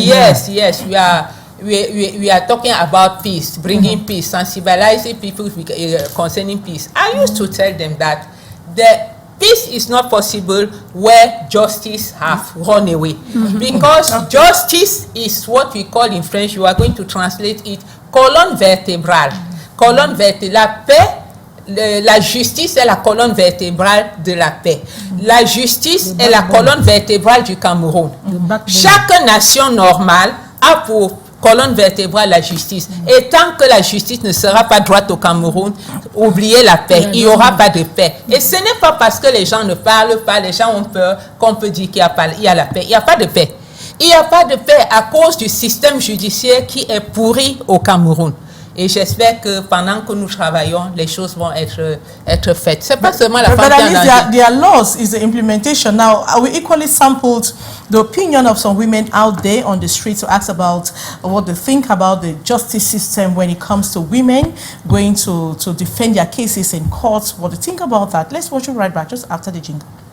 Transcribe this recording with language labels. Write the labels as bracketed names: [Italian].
[English] Yes, we are talking about peace, bringing peace, sensibilizing people concerning peace. I used to tell them that the peace is not possible where justice have run away, because justice is what we call in French, you are going to translate it, colonne vertébrale. [French] Colonne vertébrale, la paix, la justice est la colonne vertébrale de la paix. La justice est la colonne vertébrale du Cameroun. Chaque nation normale a pour colonne vertébrale la justice. Et tant que la justice ne sera pas droite au Cameroun, oubliez la paix. Il n'y aura pas de paix. Et ce n'est pas parce que les gens ne parlent pas, les gens ont peur, qu'on peut dire qu'il y a la paix. Il n'y a pas de paix. Il n'y a pas de paix à cause du système judiciaire qui est pourri au Cameroun. Et j'espère que pendant que nous travaillons, les choses vont être faites. C'est pas seulement la femme qui est en danger. [English] Their laws is the implementation. Now, we equally sampled the opinion of some women out there on the street to ask about what they think about the justice system when it comes to women going to defend their cases in court. What they think about that. Let's watch it right back just after the jingle.